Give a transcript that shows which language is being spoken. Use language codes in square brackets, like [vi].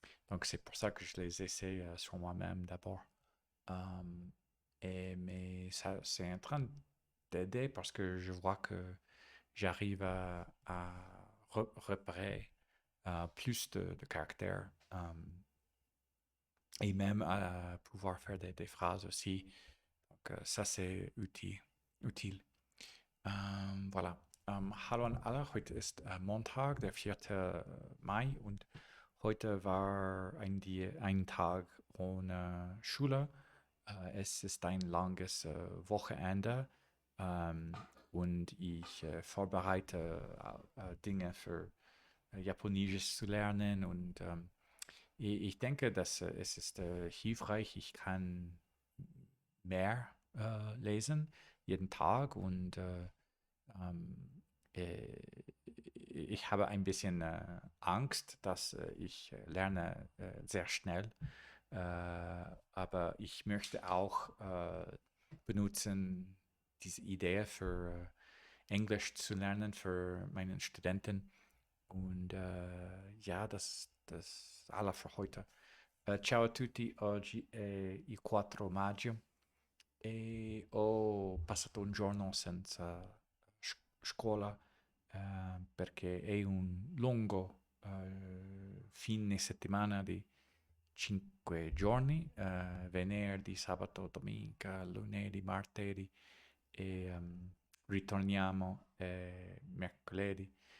[fr] Donc c'est pour ça que je les essaie sur moi-même d'abord. Mais ça, c'est en train d'aider parce que je vois que j'arrive à repérer plus de caractères et même à pouvoir faire des phrases aussi. Donc, ça, c'est utile. Voilà. [de] Hallo an alle, heute ist Montag, der 4. Mai und heute war ein Tag ohne Schule. Es ist ein langes Wochenende und ich vorbereite Dinge für Japanisch zu lernen und ich denke, dass es ist hilfreich. Ich kann mehr lesen jeden Tag und ähm, äh, ich habe ein bisschen Angst, dass ich lerne sehr schnell, aber ich möchte auch benutzen diese Idee für Englisch zu lernen für meinen Studenten. Und ja, das alla für heute. [it] Ciao a tutti, oggi è il 4 maggio e ho passato un giorno senza scuola perché è un lungo fine settimana di 5 giorni, venerdì, sabato, domenica, lunedì, martedì e ritorniamo mercoledì.